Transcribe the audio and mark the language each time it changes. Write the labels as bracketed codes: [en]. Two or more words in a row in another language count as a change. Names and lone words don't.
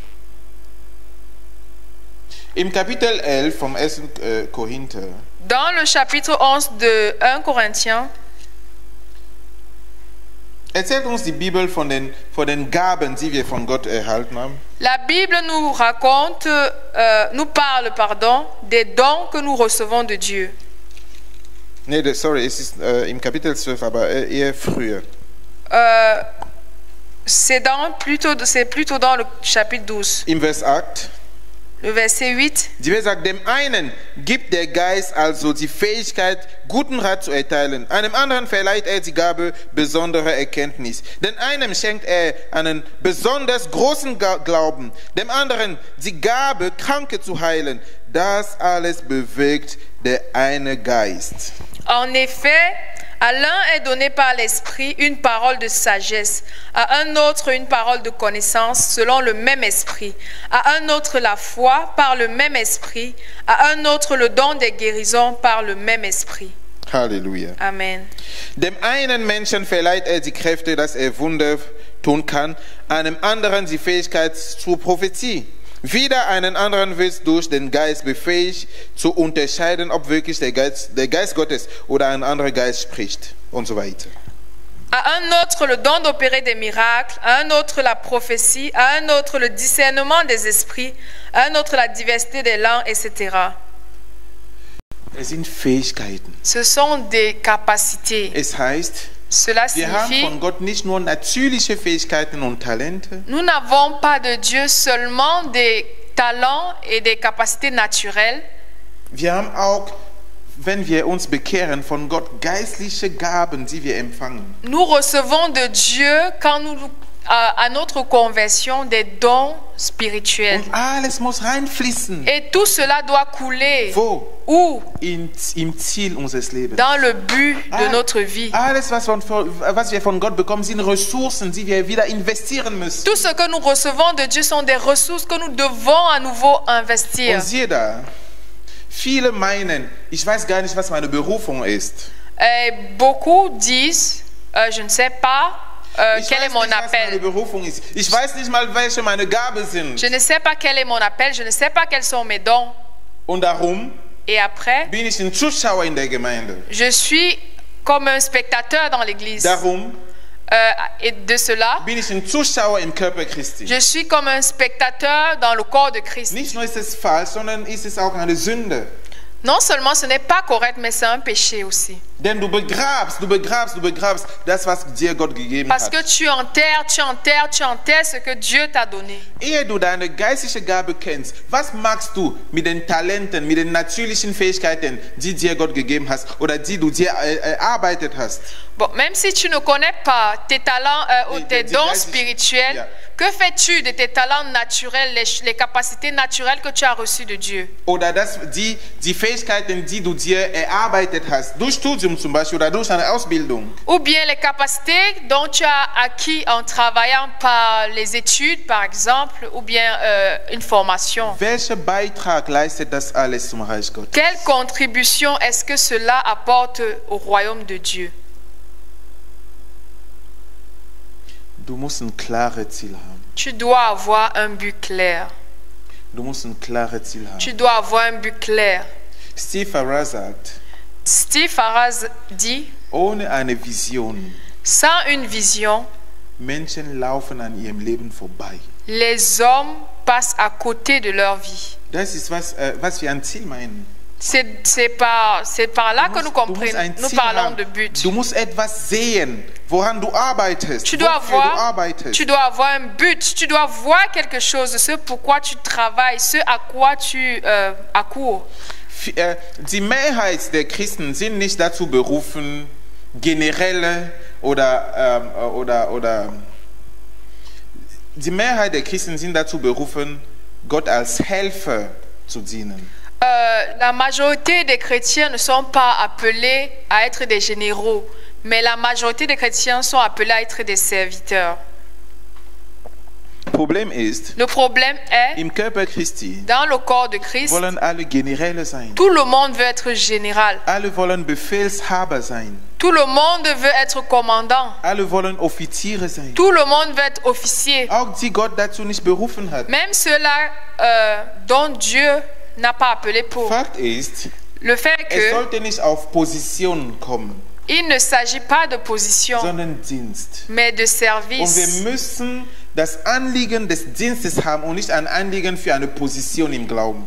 [de] Im Kapitel 11 vom 1. Korinther [fr] Dans le chapitre 11 de 1 Corinthiens, [de] erzählt uns die Bibel von den Gaben, die wir von Gott erhalten haben. [fr] la Bible nous raconte, nous parle, des dons que nous recevons de Dieu. [de] Nee, sorry, es ist im Kapitel 12, aber eher früher. [fr] C'est plutôt dans le chapitre 12. [de] Im Vers 8. [fr] Le verset 8. [de] Die Bibel sagt, dem einen gibt der Geist also die Fähigkeit, guten Rat zu erteilen. Einem anderen verleiht er die Gabe besonderer Erkenntnis. Dem einen schenkt er einen besonders großen Glauben. Dem anderen die Gabe, Kranke zu heilen. Das alles bewirkt der eine Geist. [fr] En effet, à l'un est donné par l'Esprit une parole de sagesse, à un autre une parole de connaissance selon le même Esprit, à un autre la foi par le même Esprit, à un autre le don des guérisons par le même Esprit. [de] Halleluja. Amen. Dem einen Menschen verleiht er die Kräfte, dass er Wunder tun kann, einem anderen die Fähigkeit zur Prophetie. Wieder einen anderen wird durch den Geist befähigt, zu unterscheiden, ob wirklich der Geist Gottes oder ein anderer Geist spricht und so weiter. [fr] À un autre le don d'opérer des miracles, à un autre la prophétie, à un autre le discernement des esprits, à un autre la diversité des langues, etc. [de] Es sind Fähigkeiten. [fr] Ce sont des capacités. [de] Es heißt, [fr] Cela [de] wir haben [fr] signifie, [de] von Gott nicht nur natürliche Fähigkeiten und Talente, [fr] nous n'avons pas de Dieu seulement des talents et des capacités naturelles. [de] wir haben auch, wenn wir uns bekehren, von Gott geistliche Gaben, die wir empfangen. [fr] Nous recevons de Dieu, quand nous, à notre conversion, des dons spirituels. [de] Und alles muss reinfließen. [fr] Et tout cela doit couler. [de] Wo? [fr] Où? [de] Im Ziel unseres Lebens. [fr] Dans le but de notre vie. [de] Alles, was wir von Gott bekommen, sind Ressourcen, die wir wieder investieren müssen. [fr] Tout ce que nous recevons de Dieu sont des ressources que nous devons à nouveau investir. [de] Und siehe da, viele meinen, ich weiß gar nicht, was meine Berufung ist. [fr] Beaucoup disent, je ne sais pas [de] Ich [fr] quel [de] weiß [fr] est mon [de] nicht, was meine [fr] appel. [de] Berufung ist. Ich weiß nicht mal, welche meine Gaben sind. [fr] Je ne sais pas quel est mon appel, je ne sais pas quels sont mes dons. [de] Und darum [fr] Et après, [de] bin ich ein Zuschauer in der Gemeinde. [fr] je suis comme un spectateur dans l'église. [de] Darum [fr] Et de cela, [de] bin ich ein Zuschauer im Körper Christi. [fr] je suis comme un spectateur dans le corps de Christ. [de] Nicht nur ist es falsch, sondern ist es auch eine Sünde. [fr] Non seulement ce n'est pas correct, mais c'est un péché aussi. [de] Denn du begrabst das, was dir Gott gegeben [fr] Parce [de] hat. [fr] que tu enterres ce que Dieu t'a donné. [de] Ehe du deine geistliche Gabe kennst, was machst du mit den Talenten, mit den natürlichen Fähigkeiten, die dir Gott gegeben hast oder die du dir erarbeitet hast? [fr] Bon, même si tu ne connais pas tes talents ou tes dons [de] geistlichen- [fr] spirituels, [de] Ja. [fr] que fais-tu de tes talents naturels, les capacités naturelles que tu as reçues de Dieu? [de] Oder die Fähigkeiten, die du dir erarbeitet hast, durch Studium zum Beispiel oder durch eine Ausbildung. [fr] Ou bien les capacités dont tu as acquis en travaillant par les études, par exemple, ou bien une formation. [de] Welcher Beitrag leistet das alles zum Reich Gottes? [fr] Quelle contribution est-ce que cela apporte au royaume de Dieu? [de] Du musst ein klares Ziel haben. [fr] Tu dois avoir un but clair. [de] Du musst ein klares Ziel haben. [fr] Tu dois avoir un but clair. [de] Steve Farrar sagt, [fr] Steve Farrar dit, [de] ohne eine Vision, [fr] sans une vision, [de] Menschen laufen an ihrem Leben vorbei. [fr] les hommes passent à côté de leur vie. [de] Das ist was wir ein Ziel meinen. [fr] C'est par là que nous [de] Du musst [fr] comprenons, [de] ein [fr] nous [de] Ziel [fr] parlons [de] haben. [fr] de but. [de] Du musst etwas sehen, woran du arbeitest, [fr] Tu dois [de] wofür du [fr] avoir, [de] arbeitest. [fr] tu dois avoir un but, tu dois voir quelque chose, ce pourquoi tu travailles, ce à quoi tu accours. [de] Die Mehrheit der Christen sind nicht dazu berufen, generelle oder die Mehrheit der Christen sind dazu berufen, Gott als Helfer zu dienen. [fr] La majorité des chrétiens ne sont pas appelés à être des généraux, mais la majorité des chrétiens sont appelés à être des serviteurs. [de] Problem ist, [fr] Le problème est, [de] im Körper Christi [fr] dans le corps de Christ, [de] wollen alle Generäle sein. [fr] tout le monde veut être général. [de] Alle wollen Befehlshaber sein. [fr] Tout le monde veut être commandant. [de] Alle wollen Offiziere sein. [fr] Tout le monde veut être officier. [de] Auch die Gott dazu nicht berufen hat. [fr] Même ceux-là dont Dieu n'a pas appelé pour. [de] Fakt ist, [fr] Le fait [de] es [fr] que [de] sollte nicht auf Position kommen, [fr] il ne s'agit pas de position, [de] sondern Dienst. [fr] mais de [de] Und wir [fr] service. [de] müssen das Anliegen des Dienstes haben und nicht ein Anliegen für eine Position im Glauben.